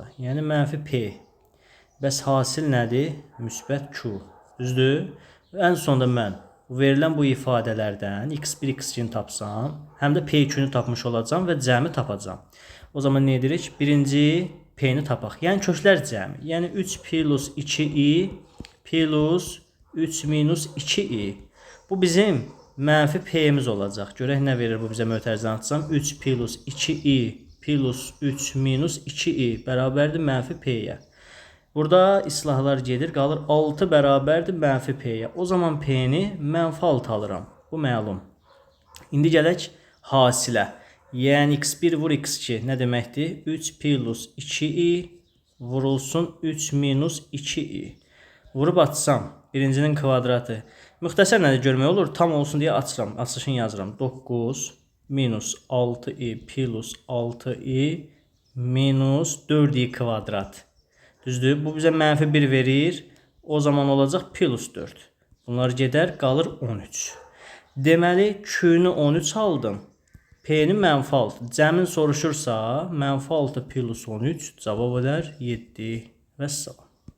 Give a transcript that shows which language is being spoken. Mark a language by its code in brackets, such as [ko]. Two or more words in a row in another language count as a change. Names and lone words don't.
[az] Yəni mənfi P. Bəs hasil nədir? Müsbət Q. Düzdür? Ən sonda mən verilən bu ifadələrdən x1, x2-ni tapsam, həm də P2-ni tapmış olacam və cəmi tapacam. O zaman nə edirik? Birinci P-ni tapaq. Yəni köklər cəmi. Yəni 3 plus 2i plus 3 minus 2i. Bu bizim mənfi P-miz olacaq. Görək nə verir bu bizə mötərizəni atsam. 3 plus 2i plus 3 minus 2i bərabərdir mənfi P-yə. Burada islahlar gedir. Qalır 6 bərabərdir mənfi P-yə. O zaman P-ni mənfi 6 alıram. Bu məlum. İndi gələk hasilə. Yəni x1 vur x2 nə deməkdir? 3 plus 2i vurulsun 3 minus 2i. Vurub atsam. Birincinin kvadratı. Müxtəsər nədir görmək olur? Tam olsun deyə açıram. Açışını yazıram. 9 minus 6i plus 6i minus 4i kvadrat. Düzdür? Bu bizə mənfi 1 verir. O zaman olacaq plus 4. Bunlar gedər, qalır 13. Deməli, Q-nü 13 aldım. P-ni mənfi 6. Cəmin soruşursa, mənfi 6 plus 13 cavab edər 7 və salam.